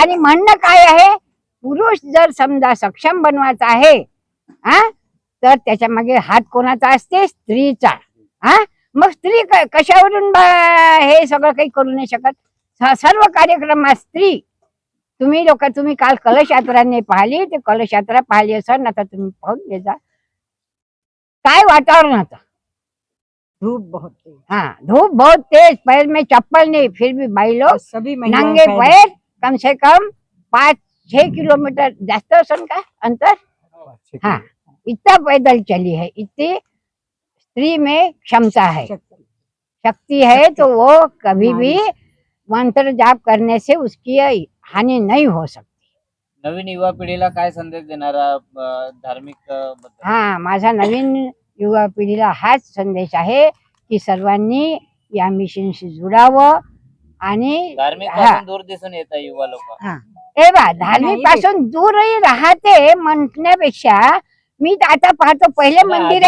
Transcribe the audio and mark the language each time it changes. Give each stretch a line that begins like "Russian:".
Marathi: आणि म्हणणं काय आहे, पुरुष जर समजा सक्षम बनवायचा आहे हा, तर त्याच्या मागे हात कोणाचा असते? स्त्रीचा. हा, मग स्त्री कशावरून हे सगळं काही करू नाही शकत? सर्व कार्यक्रमात स्त्री. तुम्ही काल कलश यात्रा नाही पाहिली, ते कलश यात्रा पाहिली असेल, आता तुम्ही पाहून घे जा, काय वातावरण होतं.
Hindi: धूप बहुत तेज, पैर में चप्पल नहीं, फिर भी भाई लोग सभी नंगे पैर कम से कम 5-6 किलोमीटर
Marathi: जास्त असेल का अंतर,
Hindi: हाँ इतना पैदल चली है. इतनी स्त्री में क्षमता है, शक्ति है, तो वो कभी भी मंत्र जाप करने से उसकी हानि नहीं हो सकती.
Marathi: नवीन युवा पिढीला काय संदेश देणारा धार्मिक बद्दल? हा, माझा नवीन युवा पिढीला हाच संदेश आहे की सर्वांनी या मिशनशी जुडावं. आणि धार्मिक हा, पासून दूर दिसून येत आहे युवा लोक. ए बा, धार्मिक पासून दूरही राहते म्हणण्यापेक्षा मी तर आता पाहतो पहिले मंदिर आहे,